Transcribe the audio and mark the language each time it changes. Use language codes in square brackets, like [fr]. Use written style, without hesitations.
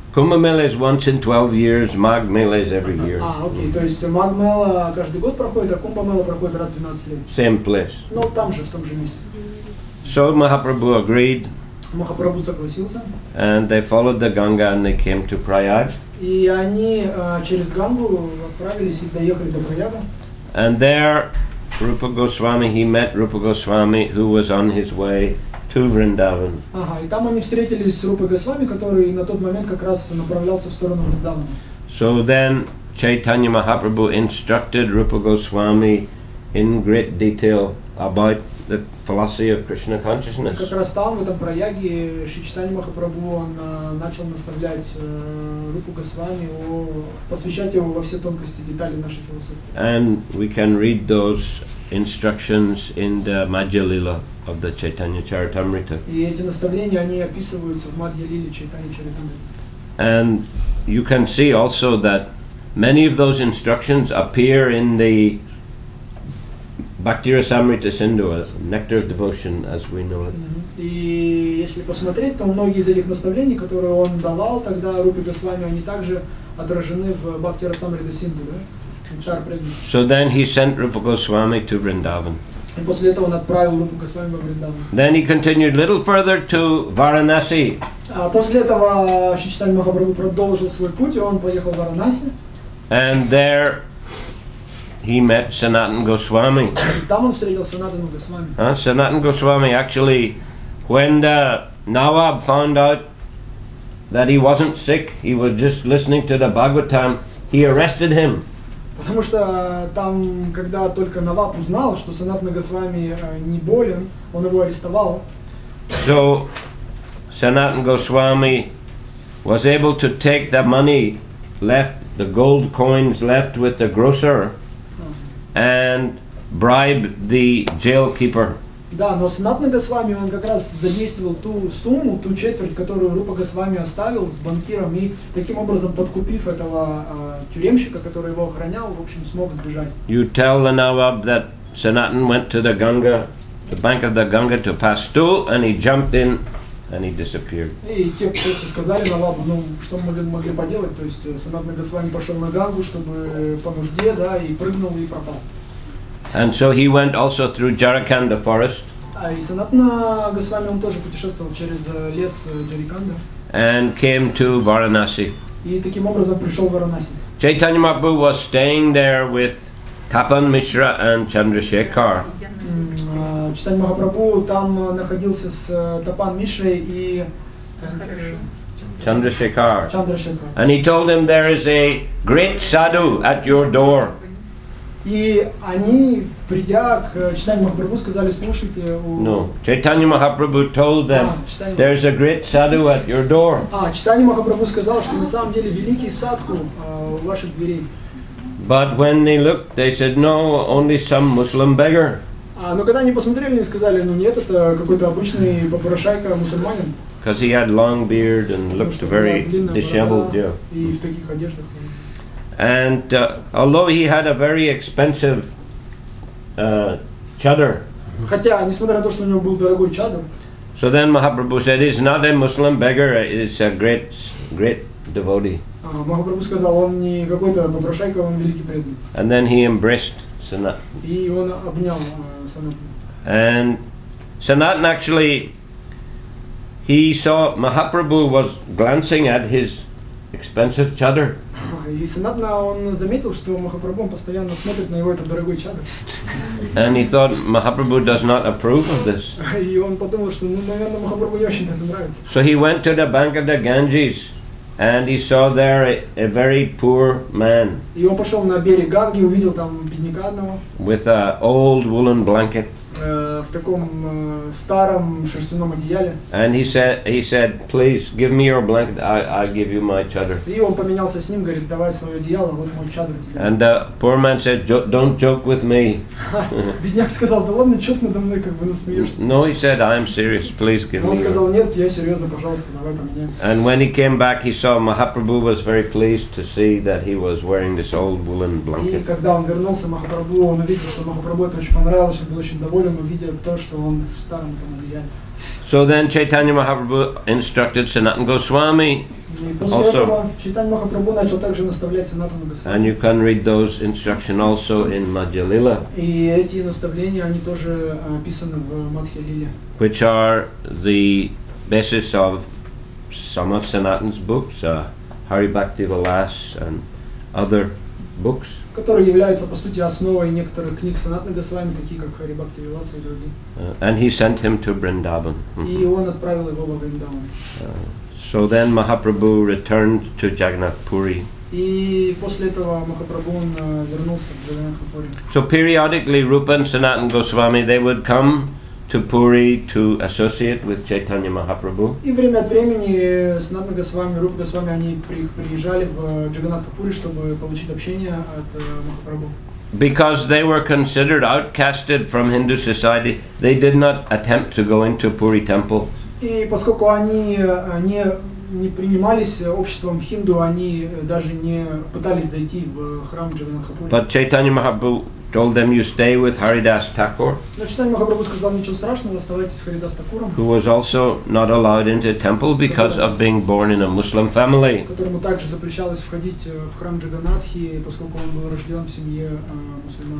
[en] Kumbh Mela is once in 12 years, Magh Mela is every year. [ru] Окей, то есть Magh Mela каждый год проходит, а Kumbh Mela проходит раз в 12 лет. [en] Same place. [ru] Ну, там же, в том же месте. [en] So Mahaprabhu agreed. [ru] Махапрабху согласился. [en] And they followed the Ganga and they came to Prayag. [ru] И они через Гангу отправились и доехали до Праяга. [en] And there, Rupa Goswami, he met Rupa Goswami, who was on his way to Vrindavan. [ru] Ага, и там они встретились с Рупой Госвами, который на тот момент как раз направлялся в сторону Вриндавана. [en] So then Chaitanya Mahaprabhu instructed Rupa Goswami in great detail about the philosophy of Krishna consciousness. [ru] Как раз там, в этом Праяге, Шри Чайтанья Махапрабху, он начал наставлять Рупу Госвами, посвящать его во все тонкости, детали нашей философии. [en] And we can read those instructions in the Madhya Lila of the Chaitanya Charitamrita. [ru] И эти наставления, они описываются в Мадхья Лиле Чайтанья Чаритамрите. [en] And you can see also that many of those instructions appear in the Bhakti-rasamrita Sindhu, nectar of devotion, as we know it. [ru] И если посмотреть, то многие из этих наставлений, которые он давал тогда Рупе Госвами, они также отражены в Бхакти-расамрита Синдху, да? Нектар преданности. [en] So then he sent Rupa Goswami to Vrindavan. [ru] И после этого он отправил Рупу Госвами во Вриндаван. [en] Then he continued a little further to Varanasi. [ru] А после этого Шри Чайтанья Махапрабху продолжил свой путь, и он поехал в Варанаси. [en] And there he met Sanatana Goswami. [ru] И там он встретил Санатану Госвами. [en] Sanatana Goswami actually, when the Nawab found out that he wasn't sick, he was just listening to the Bhagavatam, he arrested him. [ru] Потому что там, когда только Наваб узнал, что Санатана Госвами не болен, он его арестовал. [en] So Sanatana Goswami was able to take the money left, the gold coins left with the grocer, and bribe the jail keeper. [ru] Да, но Санатана Госвами, он как раз задействовал ту сумму, ту четверть, которую Рупа Госвами оставил с банкиром, и таким образом, подкупив этого тюремщика, который его охранял, в общем, смог сбежать. [en] You tell the Nawab that Sanatan went to the Ganga, the bank of the Ganga, to pass stool, and he jumped in and he disappeared. [ru] И те, кто сказали Навабу, ну, что мы могли поделать, то есть Санатана Госвами пошел на Гангу, чтобы по нужде, да, и прыгнул и пропал. [en] And so he went also through Jharkhand forest. [ru] И Санатана Госвами, он тоже путешествовал через лес Джариканда. [en] And came to Varanasi. [ru] И таким образом пришел в Варанаси. [en] Chaitanya Mahaprabhu was staying there with Tapan Mishra and Chandrasekhar. [ru] Чайтанья Махапрабху там находился с Тапан Мишрой и [en] Chandrasekhar. [ru] Чандрашекхар. [en] And he told him there is a great sadhu at your door. [ru] И они, придя к Чайтанье Махапрабху, сказали, слушайте, [en] No, Chaitanya Mahaprabhu told them, there's a great sadhu at your door. [ru] Чайтанье Махапрабху сказал, что на самом деле великий садху у ваших дверей. [en] But when they looked, they said, no, only some Muslim beggar. [ru] Но когда они посмотрели, они сказали, ну нет, это какой-то обычный попрошайка мусульманин. [en] Because he had long beard and looked very disheveled, yeah. [ru] И в таких одеждах. [en] And although he had a very expensive chadar, [ru] Хотя, несмотря на то, что у него был дорогой чадр, [en] so then Mahaprabhu said, he's not a Muslim beggar, it's a great devotee. [ru] Махапрабху сказал, он не какой-то попрошайка, он великий преданный. [en] And then he embraced Sanatana. [ru] И он обнял Санатану. [en] And Sanatana actually, he saw Mahaprabhu was glancing at his expensive chadar. [ru] И Санатана, он заметил, что Махапрабху постоянно смотрит на его этот дорогой чадр. [en] And he thought Mahaprabhu does not approve of this. [ru] И он подумал, что, ну, наверное, Махапрабху не очень это нравится. [en] So he went to the bank of the Ganges and he saw there a very poor man [ru] И он пошел на берег Ганги, увидел там бедняка одного [en] with an old woolen blanket. [ru] в таком старом шерстяном одеяле. [en] And he said, please give me your blanket, I'll give you my chadar. [ru] И он поменялся с ним, говорит, давай свое одеяло, вот мой чадр тебе. [en] And the poor man said, don't joke with me. [ru] Бедняк сказал, да ладно, чё ты надо мной как бы насмеешься? [en] No, he said, I'm serious, please give me. [ru] Он сказал, нет, я серьезно, пожалуйста, давай поменяемся. [en] And when he came back, he saw Mahaprabhu was very pleased to see that he was wearing this old woolen [ru] И [en] blanket. [ru] когда он вернулся, Махапрабху, он увидел, что Махапрабху это очень понравилось, он был очень доволен, увидя то, что он в старом там одеяле. [en] So then Chaitanya Mahaprabhu instructed Sanatana Goswami. [ru] И после этого Чайтанья Махапрабху начал также наставлять Санатану Госвами. [en] And you can read those instructions also in Madhya Lila, [ru] И эти наставления, они тоже описаны в Мадхья Лиле, [en] which are the basis of some of Sanatana's books, Hari Bhaktivinoda Das and other books. [ru] которые являются по сути основой некоторых книг Санатаны Госвами, такие как Харе Бхактивиданта Мэнор и другие. [en] And he sent him to Vrindavan. [ru] И он отправил его во Вриндаван. [en] So then Mahaprabhu returned to Jagannath Puri. [ru] И после этого Махапрабху он вернулся в Джаганнатхапури. [en] So periodically Rupa and Sanatana Goswami, they would come to Puri to associate with Chaitanya Mahaprabhu. [ru] И время от времени Санатана Госвами, Рупа Госвами, они приезжали в Джаганнатхапури, чтобы получить общение от Махапрабху. [en] Because they were considered outcasted from Hindu society, they did not attempt to go into Puri temple. [ru] И поскольку они не принимались обществом хинду, они даже не пытались зайти в храм Джаганнатхапури. [en] But Chaitanya Mahaprabhu told them, you stay with Haridas Thakur, [ru] Но Чайтанья Махапрабху сказал, ничего страшного, оставайтесь с Харидас Такуром, [en] who was also not allowed into temple because of being born in a Muslim family. [ru] которому также запрещалось входить в храм Джаганнатхи, поскольку он был рожден в семье мусульман.